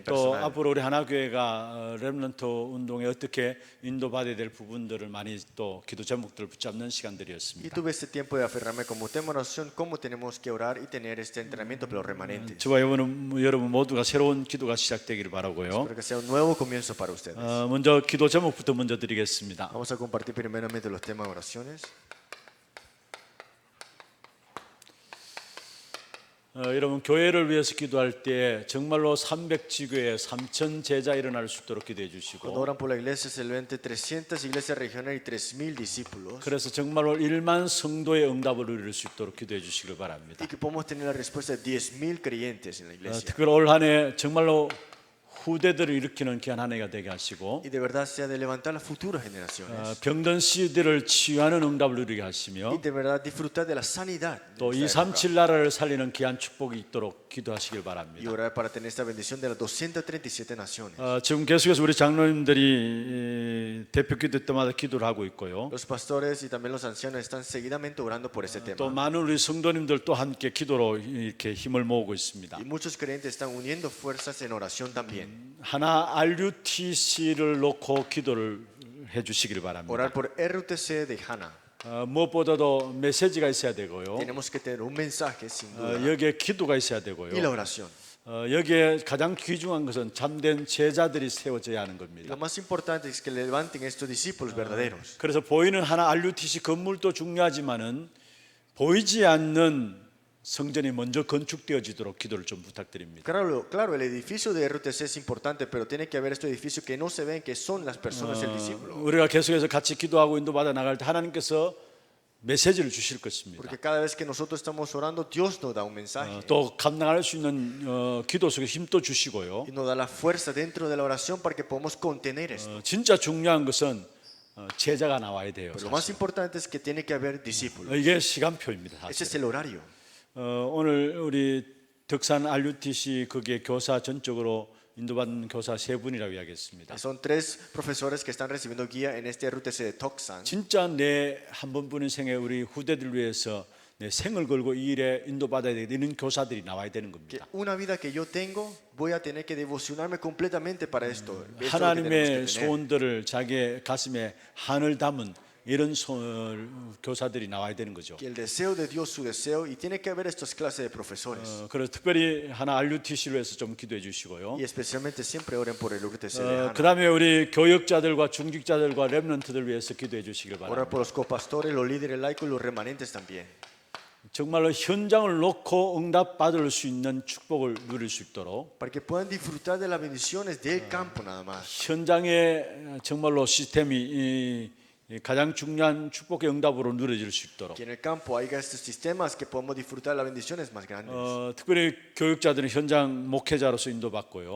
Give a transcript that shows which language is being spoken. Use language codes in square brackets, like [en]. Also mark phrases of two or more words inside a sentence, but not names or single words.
[ko] 또 [es] personales. [ko] 앞으로 우리 하나교회가 렘넌트 운동에 어떻게 인도받아야 될 부분들을 많이 또 기도 제목들을 붙잡는 [es] Y [ko] 시간들이었습니다. [es] tuve este tiempo de aferrarme como tema de oración, cómo tenemos que orar y tener este entrenamiento para los remanentes. [ko] 저와 여러분 모두가 새로운 기도가 시작되기를 바라고요. [es] Espero que sea un nuevo comienzo para ustedes. [ko] 먼저 기도 제목부터 먼저 드리겠습니다. [es] Vamos a compartir primeramente los temas de oraciones. [ko] 여러분 교회를 위해서 기도할 때 정말로 300지교에 3,000 제자 일어날 수 있도록 기도해 [es] Cuando [ko] 주시고 [es] oran por la iglesia se ven entre 300 iglesias regionales y 3,000 discípulos. [ko] 그래서 정말로 1만 성도의 응답을 누릴 수 있도록 기도해 주시길 바랍니다. [es] Y que podamos tener la respuesta de 10,000 creyentes en la iglesia. [ko] 특별히 올 한 해 정말로 후대들을 일으키는 귀한 한 해가 되게 하시고 [es] Y de verdad sea de levantar las futuras generaciones. [ko] 병든 씨들을 치유하는 응답을 누리게 [es] Y [ko] 하시며 [es] de verdad disfrutar de la sanidad. de [ko] 또 [es] esta época. [ko] 237 나라를 살리는 귀한 축복이 있도록 기도하시길 [es] Y [ko] 바랍니다. [es] orar para tener esta bendición de las 237 naciones. [ko] 지금 계속해서 우리 장로님들이 대표 기도 때마다 기도를 하고 있고요. [es] Los pastores y también los ancianos están seguidamente orando por ese [ko] 또 [es] tema. [ko] 많은 우리 성도님들 또 함께 기도로 이렇게 힘을 모으고 있습니다. [es] Y muchos creyentes están uniendo fuerzas en oración también. [ko] 하나 RUTC를 놓고 기도를 해주시길 바랍니다. [es] Orar por RUTC de Hana. [ko] 무엇보다도 메시지가 있어야 되고요. [es] Tenemos que tener un mensaje sin duda. [ko] 여기에 기도가 있어야 [es] Y [ko] 되고요. [es] la oración. [ko] 여기에 가장 귀중한 것은 참된 제자들이 세워져야 하는 [es] Y [ko] 겁니다. [es] lo más importante es que levanten estos discípulos verdaderos. [ko] 그래서 보이는 하나 RUTC 건물도 중요하지만은 보이지 않는 성전이 먼저 건축되어지도록 기도를 좀 부탁드립니다. [es] Claro, el edificio de RUTC es importante, pero tiene que haber estos edificios que no se ven, que son las personas del discípulo. [ko] 우리가 계속해서 같이 기도하고 인도받아 나갈 때 하나님께서 메시지를 주실 것입니다. [es] Porque cada vez que nosotros estamos orando, Dios nos da un mensaje. [ko] 또 감당할 수 있는 기도 속에 힘도 주시고요. [es] Y nos da la fuerza dentro de la oración para que podamos contener esto. [ko] 진짜 중요한 것은 제자가 나와야 돼요. [es] Pero lo más importante es que tiene que haber discípulos. [ko] 이게 시간표입니다. [es] Ese es [ko] 사실. [es] el horario. [ko] 오늘 우리 덕산 RUTC 거기에 교사 전적으로 인도받는 교사 3분이라고 이야기했습니다. [es] Son 3 profesores que están recibiendo guía en este RUTC de Toksan. [ko] 진짜 내 한 번뿐인 생에 우리 후대들 위해서 내 생을 걸고 이 일에 인도받아야 되는 교사들이 나와야 되는 [es] Que [ko] 겁니다. [es] una vida que yo tengo, voy a tener que devocionarme completamente para esto. Esto es lo que tenemos [ko] 하나님의 [es] que tener. [ko] 소원들을 자기의 가슴에 한을 담은 이런 교사들이 나와야 되는 거죠. [es] Que el deseo de Dios, su deseo, y tiene que haber estas clases de profesores. [ko] 그래서 특별히 하나 RUTC를 위해서 좀 기도해 주시고요. [es] Y especialmente siempre oren por el RUTC de Hana. [ko] 그다음에 우리 교역자들과 중직자들과 렘넌트들 위해서 기도해 주시길 [es] Orar [ko] 바랍니다. [es] por los copastores, los líderes laicos y los remanentes también. [ko] 정말로 현장을 놓고 응답 받을 수 있는 축복을 누릴 수 있도록 [es] Para que puedan disfrutar de las bendiciones del campo nada más. [ko] 현장에 정말로 시스템이 가장 중요한 축복의 응답으로 누려질 수 있도록 [es] Que en el campo haya estos sistemas que podamos disfrutar de las bendiciones más grandes. [ko] 특별히 교육자들은 현장 목회자로서 인도받고요.